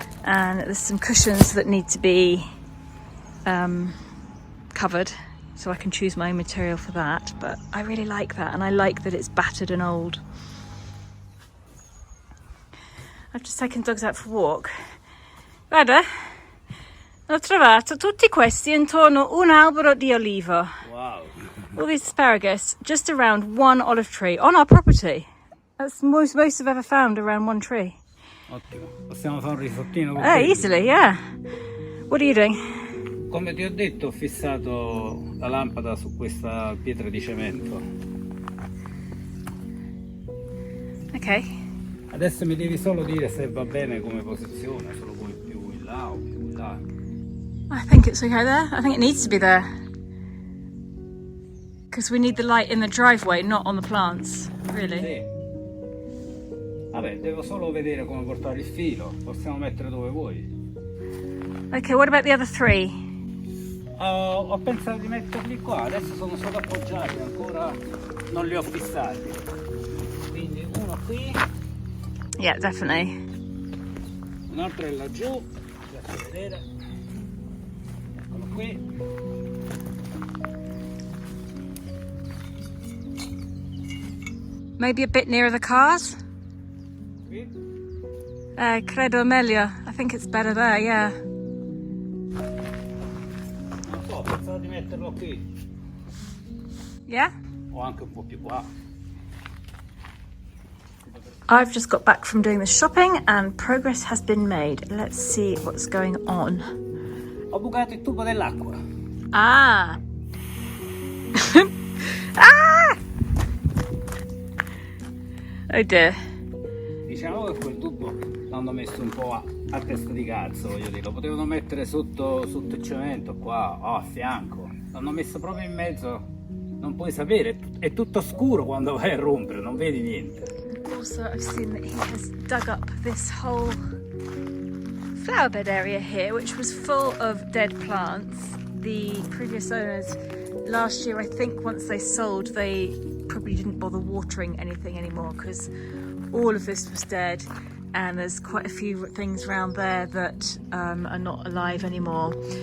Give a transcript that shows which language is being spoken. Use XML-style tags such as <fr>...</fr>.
<en>and there's some cushions that need to be covered, so I can choose my own material for that. But I really like that, and I like that it's battered and old. I've just taken dogs out for a walk.</en> <it>Guarda, ho trovato tutti questi intorno un albero di olivo.</it> <en>Wow. All these asparagus just around one olive tree on our property. That's most I've ever found around one tree.</en> <it>Ottimo. Possiamo fare un risottino con</it> <en>Easily, yeah. What are you doing?</en> <it>Come ti ho detto, ho fissato la lampada su questa pietra di cemento.</it> <en>Okay.</en> <it>Adesso mi devi solo dire se va bene come posizione, solo come più in là o più in là.</it> <en>I think it's okay there. I think it needs to be there. Because we need the light in the driveway, not on the plants, really.</en> <it>Sì. Vabbè, devo solo vedere come portare il filo. Possiamo mettere dove vuoi.</it> <en>Okay, what about the other three?</en> <it>Ho pensato di metterli qua, adesso sono solo appoggiati, ancora non li ho fissati. Quindi uno qui,</it> <en>Yeah, definitely.</en> <it>un altro è laggiù, faccio vedere. Eccolo qui.</it> <en>Maybe a bit nearer the cars?</en> <it>Qui. Credo meglio.</it> <en>I think it's better there, yeah.</en> <it>Non so, ho pensato di metterlo qui.</it> <en>Yeah?</en> <it>O anche un po' più qua.</it> <en>I've just got back from doing the shopping and progress has been made. Let's see what's going on.</en> <it>Ho bucato il tubo dell'acqua. Ah! Ah!</it> <en>Oh dear.</en> <it>Diciamo che quel tubo l'hanno messo un po' a testa di cazzo, voglio dire. Lo potevano mettere sotto il cemento qua, a fianco. L'hanno messo proprio in mezzo. Non puoi sapere, è tutto scuro quando vai a rompere, non vedi niente.</it> <en>Also, I've seen that he has dug up this whole flower bed area here, which was full of dead plants. The previous owners, last year, I think once they sold, they probably didn't bother watering anything anymore because all of this was dead, and there's quite a few things around there that are not alive anymore.</en>